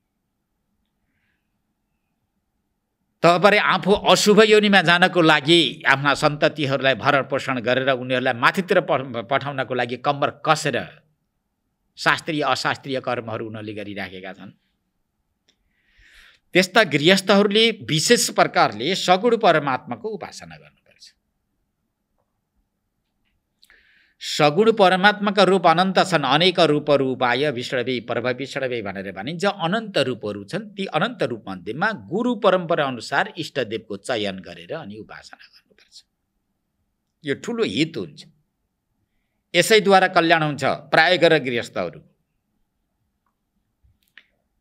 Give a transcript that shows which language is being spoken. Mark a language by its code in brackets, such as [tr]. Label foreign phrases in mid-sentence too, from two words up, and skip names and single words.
[ne] तपाईँ आफू अशुभ योनिमा जानको लागि आफ्ना सन्ततिहरूलाई भरण पोषण गरेर उनीहरूलाई माथितिर पठाउनको लागि कम्बर कसेर शास्त्रीय अशास्त्रीय कर्महरू उनीहरूले गरिराखेका छन्। त्यस्ता गृहस्थहरूले विशेष प्रकारले सगुण परमात्माको उपासना गर्नुपर्छ। सगुण परमात्माका रूप अनन्त छन्। अनेक रूपहरू [sa] उपाय विष्णवे पर्व विष्णवे [ne] भनेर भनिन्छ। अनन्त रूपहरू छन्। ती अनन्त रूप मध्येमा गुरु परम्परा अनुसार इष्टदेवको चयन गरेर अनि उपासना गर्नुपर्छ। यो ठुलो हित हुन्छ। यसैद्वारा कल्याण हुन्छ प्राय गरेर गृहस्थहरू।